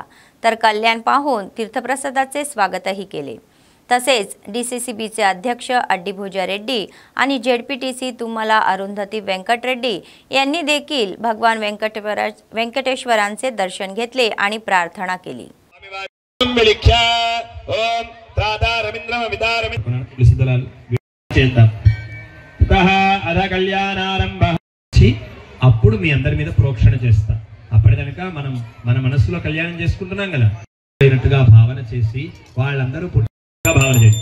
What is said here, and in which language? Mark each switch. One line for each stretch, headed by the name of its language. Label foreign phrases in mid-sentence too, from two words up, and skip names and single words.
Marathi: तर कल्याण पाहून तीर्थप्रसादाचे स्वागतही केले. तसेच DCCBचे अध्यक्ष अड्डीभोजा रेड्डी आणि ZPTC तुमला अरुंधती व्यंकट रेड्डी यांनी देखील भगवान व्यंकटेश्वरांचे दर्शन घेतले आणि प्रार्थना केली.
Telugu: అప్పుడు మీ అందరి మీద ప్రోక్షణ చేస్తా. అప్పటిదాకా మనం మన మనసులో కళ్యాణం చేసుకుంటున్నాం కదా, అయినట్టుగా భావన చేసి వాళ్ళందరూ పుట్టుగా భావన చేయండి.